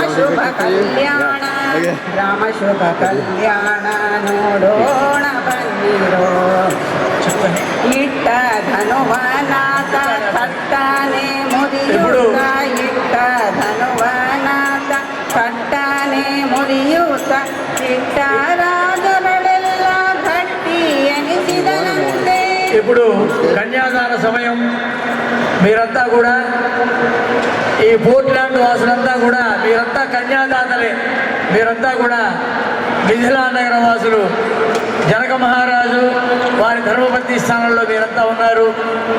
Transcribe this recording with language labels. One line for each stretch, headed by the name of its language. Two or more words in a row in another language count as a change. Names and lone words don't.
Kannada: ಶುಭ ಕಲ್ಯಾಣ ರಾಮ ಶುಭ ಕಲ್ಯಾಣ ನೋಡೋಣ ಬನ್ನಿರೋ ಇಟ್ಟ ಧನುವನಾಥ ಕಟ್ಟನೆ ಮುರಿಯುತ್ತ ಇಟ್ಟ ಧನುವನಾಥ ಕಟ್ಟನೆ ಮುರಿಯುತ್ತ ಇಟ್ಟ ರಾಜರಳೆಲ್ಲ ಗಟ್ಟಿ ಎನಿಸಿದನಂತೆ.
Telugu: ఇప్పుడు కన్యాదాన సమయం. మీరంతా కూడా ఈ పోర్ట్లాండ్ వాసులంతా కూడా మీరంతా కన్యాదాతలే. మీరంతా కూడా మిథిలా నగర వాసులు. జనక మహారాజు వారి ధర్మపతి స్థానంలో మీరంతా ఉన్నారు.